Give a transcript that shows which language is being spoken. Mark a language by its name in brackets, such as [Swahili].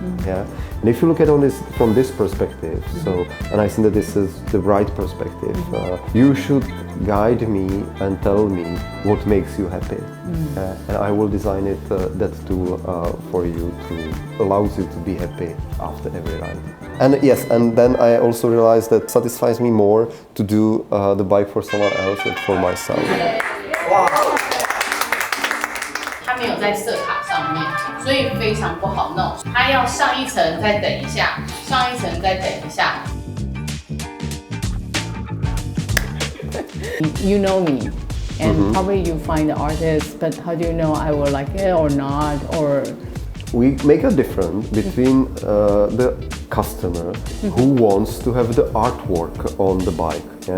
[English] And if you look at on this from this perspective, so, and I think that this is the right perspective, you should guide me and tell me what makes you happy, and I will design it that tool for you to allows you to be happy after every ride. And yes, and then I also realized that satisfies me more to do the bike for someone else than for myself. [Chinese] 它没有在色卡上面，所以非常不好弄。它要上一层再等一下，上一层再等一下。 [English] You know me, and probably you find the artist, but how do you know I will like it or not, or? We make a difference between the customer who wants to have the artwork on the bike.